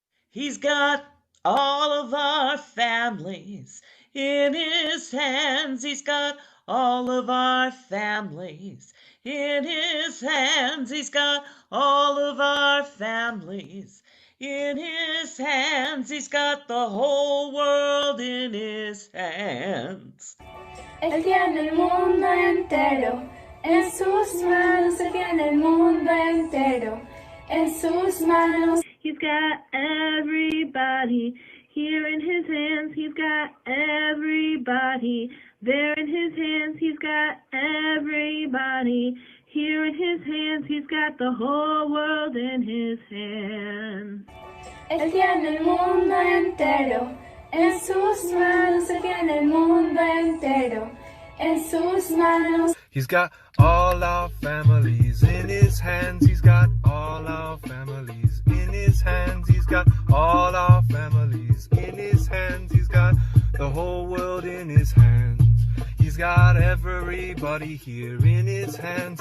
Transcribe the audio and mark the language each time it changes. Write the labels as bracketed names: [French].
[English] He's got all of our families in his hands. He's got all of our families in his hands. He's got all of our families in his hands. He's got the whole world in his hands. [Spanish] Él tiene el mundo entero en sus manos. Él tiene el mundo entero en sus manos. [English] He's got everybody here in his hands. He's got everybody there in his hands. He's got everybody here in his hands. He's got the whole world in his hands. [Spanish] Él tiene el mundo entero en sus manos. Él tiene el mundo entero en sus manos. [English] He's got all our families in his hands. He's got all our families in his hands. He's got all our families in his hands. He's got the whole world in his hands. He's got everybody here in his hands.